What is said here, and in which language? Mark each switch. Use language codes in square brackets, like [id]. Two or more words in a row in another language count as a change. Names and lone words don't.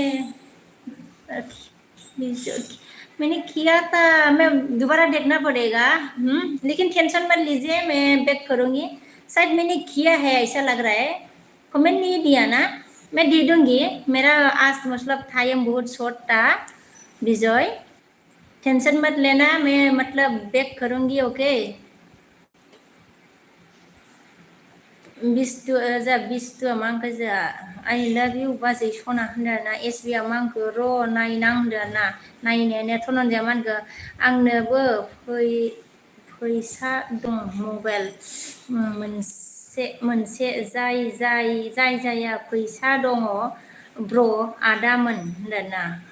[hi] मैंने किया था मैं दोबारा देखना पड़ेगा लेकिन टेंशन मत लीजिए मैं बैक करूँगी शायद मैंने किया है ऐसा लग रहा है कमेंट नहीं दिया ना मैं दे दूँगी मेरा आज मतलब टाइम बहुत शॉर्ट था विजय टेंशन मत लेना मैं मतलब बैक करूँगी ओके [brx] बिस्तु जा बिस्तुआ मा होनखो जा [en] I love you [brx] बाजै सना होनदों ना एसबिया मा होनखो र' नायनां होनदों ना नायनायानो थनन्दिया मा होनखो आंनोबो फैसा दं मबाइल मोनसे जाया फैसा दङ ब्र' आदामोन होनदों ना